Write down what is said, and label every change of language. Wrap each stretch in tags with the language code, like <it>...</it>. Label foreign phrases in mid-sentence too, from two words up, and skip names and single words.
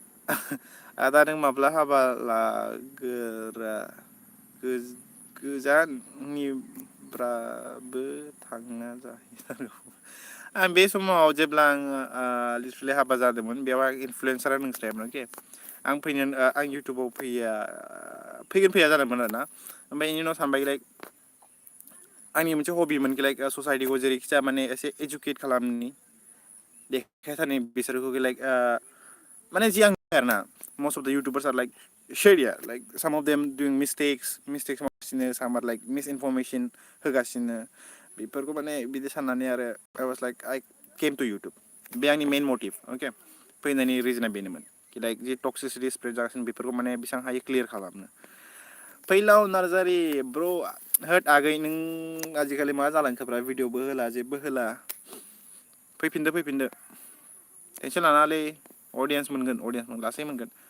<brx>Ada nang mabla haba लागोरा गोजाननिब्राबो थांना जाहैथारगौ आं बे समाव जेब्ला आं लिटारलि हाबा जादोंमोन बेयाव आं इनफ्लुएन्सारा नोंस्रायामोन अके आं फैनो आं इउटुबाव फैया जादोंमोन आरोना ओमफ्राय बेनि उनाव सानबाय लाइक आंनि मोनसे हबिमोन लाइक ससाइटिखौ जेरैखि जाया माने एसे एजुकेट खालामनि देखायथारनि बिसोरखौ लाइक माने जि आं आरोना</brx> <en>most of the YouTubers are like shady like some of them doing mistakes</en> <brx>मावगासिनो</brx> <en>some are like misinformation</en> <brx>होगासिनो बेफोरखौ माने बिदि साननानै आरो</brx> <en>I was like I came to YouTube</en> <brx>बे आंनि मेन मोटिभ ओके फैनायनि रिजोना बेनोमोन कि लाइक जि टक्सिसिटि स्प्रेड जागासिनो बेफोरखौ माने बेसेबां हायो क्लियार खालामनो फैलाव नार्जारि ब्र होद आगै नों आजिखालि मा जालांखोब्रा भिडिअबो होला जेबो होला फैफिनदो टेनसन लानाङालै अडियन्स मोनगोन लासै मोनगोन</brx>